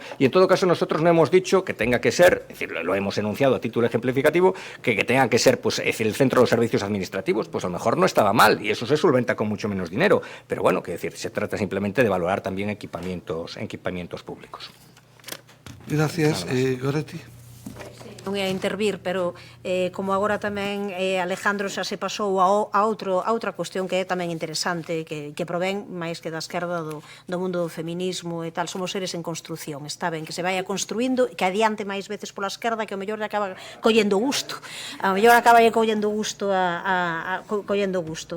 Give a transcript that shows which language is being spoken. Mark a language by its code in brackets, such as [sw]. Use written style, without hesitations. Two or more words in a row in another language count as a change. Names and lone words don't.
[es] Y en todo caso nosotros no hemos dicho que tenga que ser, es decir, lo hemos enunciado a título ejemplificativo, que tenga que ser, pues, es decir, el centro de los servicios administrativos, pues a lo mejor no estaba mal, y eso se solventa con mucho menos dinero, pero bueno, que decir, se trata simplemente de valorar también equipamientos públicos. Gracias. Goretti. [gl] Non ia intervir, pero como agora tamén Alejandro xa se pasou a outra cuestión que é tamén interesante, que provén máis que da esquerda do mundo do feminismo e tal, somos seres en construción, está ben que se vaya construindo e que adiante máis veces pola esquerda que ao mellor acaba collendo gusto, collendo gusto.